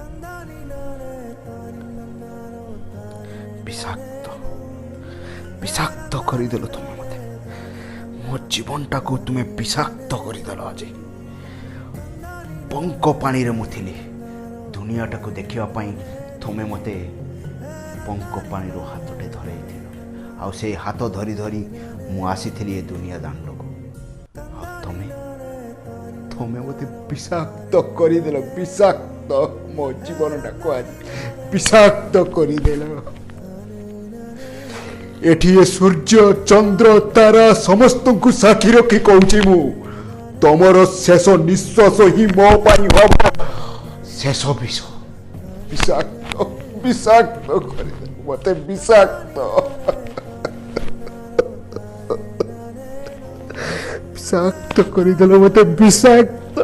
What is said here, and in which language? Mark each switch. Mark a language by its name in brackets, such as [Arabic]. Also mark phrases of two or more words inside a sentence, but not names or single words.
[Odia] ବିଷାକ୍ତ ବିଷାକ୍ତ କରିଦେଲ ତୁମେ ମୋତେ ମୋ ଜୀବନଟାକୁ ତୁମେ ବିଷାକ୍ତ କରିଦେଲ ଆଜି ପଙ୍କ ପାଣିରେ ମୁଁ ଥିଲି ଦୁନିଆଟାକୁ ଦେଖିବା ପାଇଁ ତୁମେ ମୋତେ ପଙ୍କ ପାଣିର ହାତଟେ ଧରାଇଥିଲ ଆଉ ସେଇ ହାତ ଧରି ଧରି ମୁଁ ଆସିଥିଲି ଏ ଦୁନିଆ ଦାଣ୍ଡକୁ ଆଉ ତମେ ମୋତେ ବିଷାକ୍ତ କରିଦେଲ ବିଷାକ୍ତ ମୋ ଜୀବନଟାକୁ ଆଜି ବିଷାକ୍ତ କରିଦେଲ ଏଠି ଏ ସୂର୍ଯ୍ୟ ଚନ୍ଦ୍ର ତାରା ସମସ୍ତଙ୍କୁ ସାକ୍ଷୀ ରଖି କହୁଛି ମୁଁ ତମର ଶେଷ ନିଶ୍ୱାସ ହିଁ ମୋ ପାଇଁ ହବ ଶେଷ ବିଷ ବିଷାକ୍ତ ବିଷାକ୍ତ କରିଦେଲ ମୋତେ ବିଷାକ୍ତ ବିଷାକ୍ତ କରେ ଦିଲ ମତୋ ବିଷାକ୍ତ